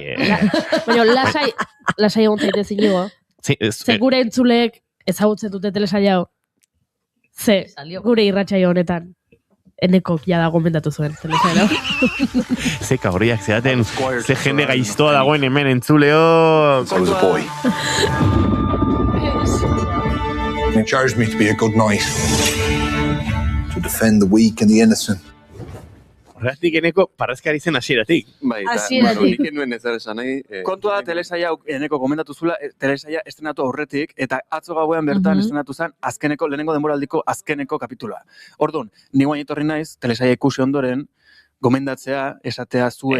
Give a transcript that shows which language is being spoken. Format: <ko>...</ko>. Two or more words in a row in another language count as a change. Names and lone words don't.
<eu>Baina, lasai egon zaitez inigo. Ze gure entzuleek ezagutzen dute telesaia hau. Ze, gure irratsaio honetan. Enekok jada gomendatu zuen telesaia. Zeka horiak zeaten, ze jende gaiztoa dagoen hemen entzuleo.</eu> <en>I was a boy. They chose me to be a good knight. To defend the weak and the innocent.</en> <eu>Horretik eneko parrazkari zen hasieratik. Bai, nik enuen ezer esan nahi. Kontua da telesaia eneko gomendatu zula, telesaia estrenatu aurretik, eta atzo gauean bertan estrenatu zen azkeneko, lehenengo denboraldiko azkeneko kapitula. Orduan, ni guain etorri naiz, telesaia ikusi ondoren, gomendatzea, esatea zuen...</eu>